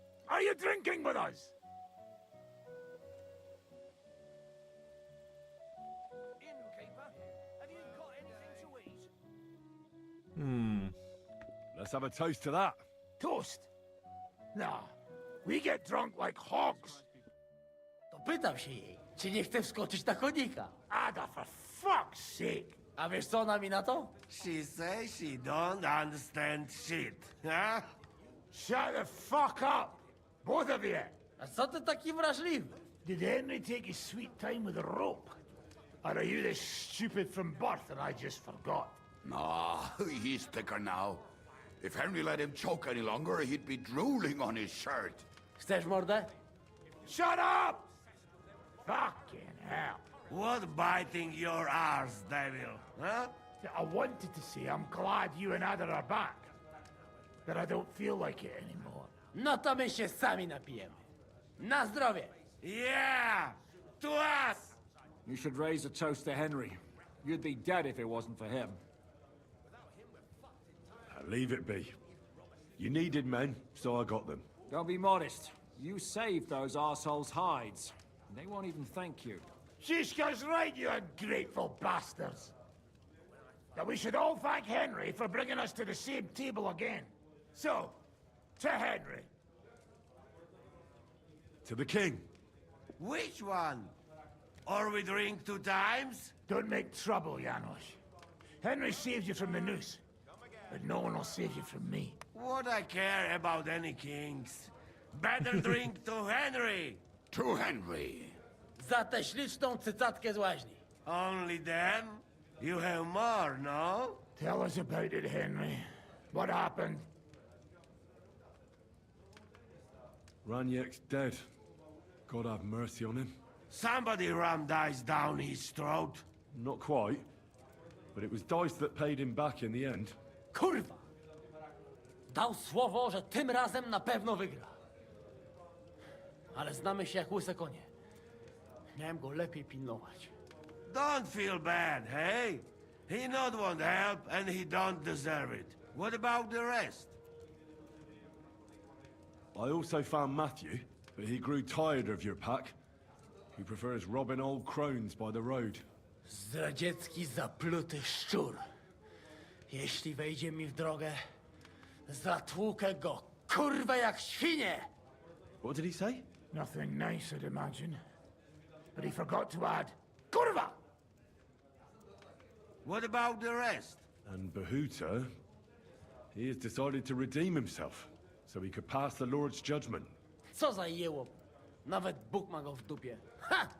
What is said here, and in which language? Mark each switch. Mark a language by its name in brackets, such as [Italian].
[English] Are you drinking with us? Innkeeper, have you got anything to eat? Let's have a toast to that. Toast? Nah, we get drunk like hogs. [Polish] To pytam się jej, czy nie chce wskoczyć na konika. [English] Ada, for fuck's sake. [Polish] A wiesz co ona mi na to? [English] She says she don't understand shit, huh? Shut the fuck up, both of you. [Polish] A co ty taki wrażliwy? [English] Did Henry take his sweet time with a rope? Or are you this stupid from birth and I just forgot? Nah, he's thicker now. If Henry let him choke any longer, he'd be drooling on his shirt. [Polish] Chcesz mordę? [English] Shut up! Fucking hell. What biting your arse, devil, huh? I wanted to say I'm glad you and Ada are back. But I don't feel like it anymore. [Polish] No to my się sami napijemy. Na zdrowie! [English] Yeah! To us! You should raise a toast to Henry. You'd be dead if it wasn't for him. Leave it be. You needed men, so I got them. Don't be modest. You saved those arseholes' hides. They won't even thank you. Shishka's right, you ungrateful bastards. That we should all thank Henry for bringing us to the same table again. So, to Henry. To the king. Which one? Or we drink 2 times? Don't make trouble, Janos. Henry saved you from the noose. But no one will save you from me. What I care about any kings? Better drink to Henry! To Henry. [Polish] Za tę śliczną cycatkę z łaźni. [English] Only them? You have more, no? Tell us about it, Henry. What happened? Raniek's dead. God have mercy on him. Somebody rammed dice down his throat. Not quite. But it was dice that paid him back in the end. [Polish] Kurwa! Dał słowo, że tym razem na pewno wygra. Ale znamy się jak łyse konie. Miałem go lepiej pilnować. [English] Don't feel bad, hey? He not want help and he don't deserve it. What about the rest? I also found Matthew, but he grew tired of your pack. He prefers robbing old crones by the road. [Polish] Zdradziecki, zapluty szczur. Jeśli wejdzie mi w drogę, zatłukę go, kurwa, jak świnie! [English] What did he say? Nothing nice, I'd imagine. But he forgot to add, Kurva! What about the rest? And Bahuta, he has decided to redeem himself, so he could pass the Lord's judgment. [Polish] Co za jełop. Nawet Bóg ma go w dupie. Ha!